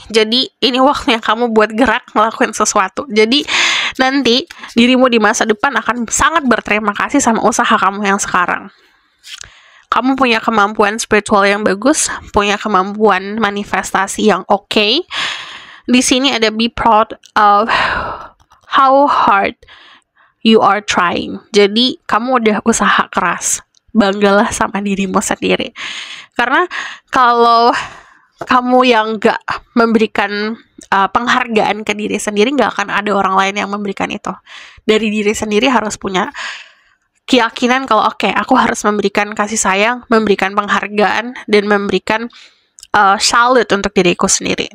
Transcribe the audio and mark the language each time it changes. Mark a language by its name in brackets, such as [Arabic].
[Indonesian] Jadi ini waktunya kamu buat gerak ngelakuin sesuatu. Jadi nanti dirimu di masa depan akan sangat berterima kasih sama usaha kamu yang sekarang. Kamu punya kemampuan spiritual yang bagus, punya kemampuan manifestasi yang oke. Di sini ada [English] be proud of how hard you are trying. [Indonesian] Jadi kamu udah usaha keras. Banggalah sama dirimu sendiri. Karena kalau kamu yang gak memberikan penghargaan ke diri sendiri, gak akan ada orang lain yang memberikan itu. Dari diri sendiri harus punya keyakinan kalau oke, aku harus memberikan kasih sayang, memberikan penghargaan, dan memberikan salute untuk diriku sendiri.